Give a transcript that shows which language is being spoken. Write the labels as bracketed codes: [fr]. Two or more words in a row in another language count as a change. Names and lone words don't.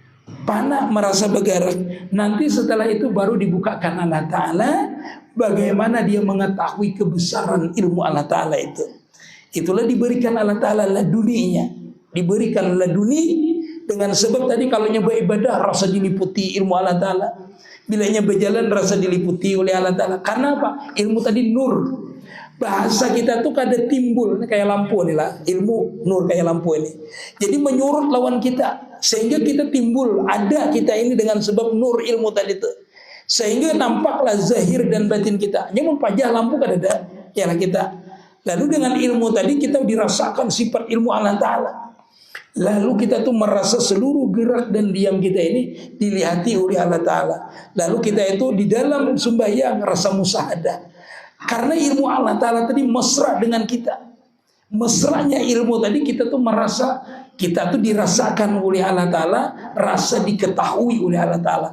[id] panas, merasa bergerak. Nanti setelah itu baru dibukakan Allah Ta'ala bagaimana dia mengetahui kebesaran ilmu Allah Ta'ala itu. Itulah diberikan Allah Ta'ala laduninya. Diberikan laduni dengan sebab tadi kalau nyoba ibadah rasa diliputi ilmu Allah Ta'ala. Bilanya berjalan rasa diliputi oleh Allah Ta'ala. Karena apa? Ilmu tadi nur. [bjn] Bahasa kita tuh kadang timbul kayak lampu nih lah. [id] Ilmu nur kayak lampu ini. Jadi menyurut lawan kita. Sehingga kita timbul. Ada kita ini dengan sebab nur ilmu tadi itu. Sehingga nampaklah zahir dan batin kita. [bjn] Nyamun pajah lampu kan ada. [id] Yalah kita. Lalu dengan ilmu tadi kita dirasakan sifat ilmu Allah Ta'ala. Lalu kita tuh merasa seluruh gerak dan diam kita ini dilihati oleh Allah Ta'ala. Lalu kita itu di dalam sembahyang rasa musyahadah. Karena ilmu Allah Ta'ala tadi mesra dengan kita. Mesranya ilmu tadi kita tuh merasa, kita tuh dirasakan oleh Allah Ta'ala, rasa diketahui oleh Allah Ta'ala.